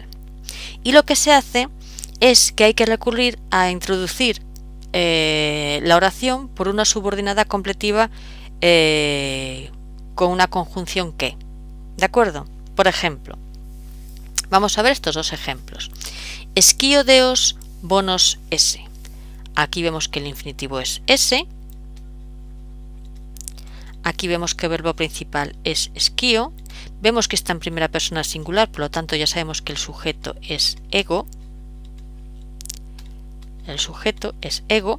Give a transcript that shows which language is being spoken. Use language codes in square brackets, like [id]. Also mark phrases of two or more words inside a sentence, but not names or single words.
[es] Y lo que se hace es que hay que recurrir a introducir la oración por una subordinada completiva con una conjunción que. ¿De acuerdo? Por ejemplo, vamos a ver estos dos ejemplos. [la] Esquío deos bonos esse. [es] Aquí vemos que el infinitivo es esse. Aquí vemos que el verbo principal es esquío. Vemos que está en primera persona singular, por lo tanto ya sabemos que el sujeto es ego. El sujeto es ego.